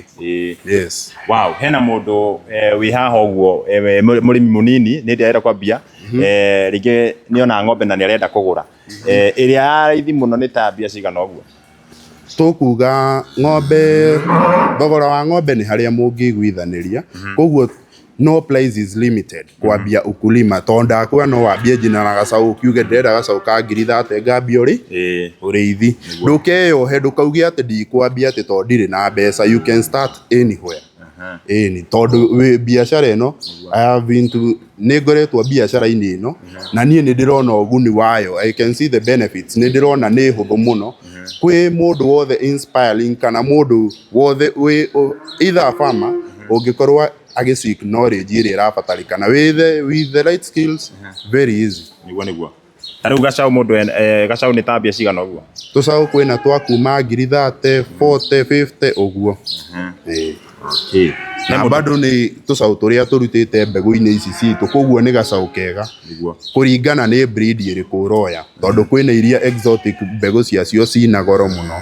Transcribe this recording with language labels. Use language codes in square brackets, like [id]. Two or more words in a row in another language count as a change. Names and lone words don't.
[ki] Wow hena mũndũ wĩ haha ũguo mũrĩmi mũnini nĩ ndĩrenda kwambia rĩngĩ nĩona ng'ombe na nĩ arenda kũgũra ĩrĩa ya raithi mũno nĩ ta mbia cigana ũguo? Tũkuga ng'ombe thogora wa ng'ombe nĩ harĩa mũngĩiguithanĩria koguo no [en] place is limited [ki] kwambia ukulima tonda kwa no wambie jina na gacaũ kiuge ndĩrenda gacaũ ka ngiri 30 ngambia ũrĩithi ndũkeyohe ndũkauge atĩ ndikwambia atĩ tondũ ndirĩ na mbeca. [en] You can start anywhere. [ki] Ni tondu biashara ino [en] I have been to [ki] ngoretwo biashara-inĩ ino na niĩ nĩ ndĩrona ũguni wayo. [en] I can see the benefits. [ki] Nĩ ndĩrona nĩ hũthũ mũno kwĩ mũndũ wothe inspiring kana mũndũ wothe [en] either a farmer [ki] ũngĩkorwo agĩseek knowledge ĩrĩa ĩrabatarĩkana [en] with the right skills very easy. [ki] Nĩguo tarĩu gacaũ mũndũ gacaũ nĩ ta mbia cigana ũguo? Tũcaũ kwĩna twa kuma ngiri 30 40 50 ũguo. Na bado nĩ tũcaũ tũrĩa tũrutĩte mbegũ-inĩ ici citũ, koguo nĩ gacaũ kega kũringana nĩ breed ĩrĩkũ ũroya, tondũ kwĩna iria exotic mbegũ ciacio cina goro mũno.